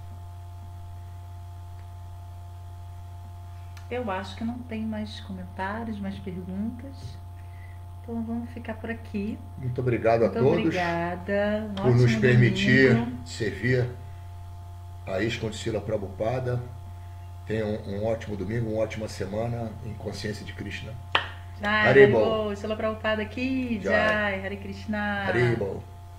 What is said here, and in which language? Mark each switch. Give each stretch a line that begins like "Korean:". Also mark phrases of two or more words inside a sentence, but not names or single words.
Portuguese: Eu acho que não tem mais comentários, mais perguntas. Então vamos ficar por aqui. Muito obrigado a todos. Muito obrigada. Por nos permitir servir a Iscondicila Prabhupada. Tenham um ótimo domingo, uma ótima semana em consciência de Krishna. Jai, Haribol. Shila Prabhupada aqui. Jai, Hare Krishna. Haribol.